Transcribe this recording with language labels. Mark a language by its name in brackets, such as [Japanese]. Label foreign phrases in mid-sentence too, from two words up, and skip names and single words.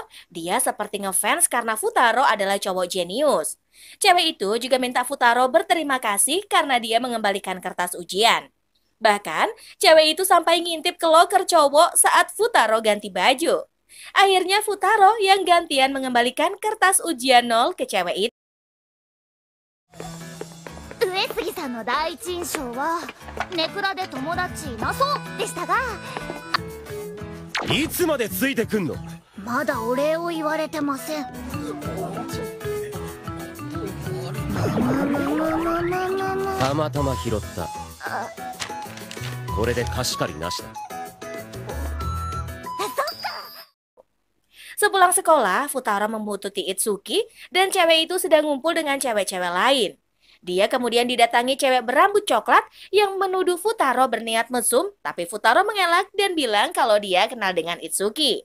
[Indonesian] Dia seperti ngefans karena Futaro adalah cowok jenius. Cewek itu juga minta Futaro berterima kasih karena dia mengembalikan kertas ujian. Bahkan, cewek itu sampai ngintip ke loker cowok saat Futaro ganti baju. Akhirnya Futaro yang gantian mengembalikan kertas ujian 0 ke cewek itu. [Japanese] 上杉さんの第一印象はネクラで友達いなそうでしたが、いつまでついてくんの。まだお礼を言われてません。たまたま拾った。これで貸し借りなしだ。 [Indonesian] Sepulang sekolah, Futaro membututi Itsuki dan cewek itu sedang ngumpul dengan cewek-cewek lain. Dia kemudian didatangi cewek berambut coklat yang menuduh Futaro berniat mesum, tapi Futaro mengelak dan bilang kalau dia kenal dengan Itsuki.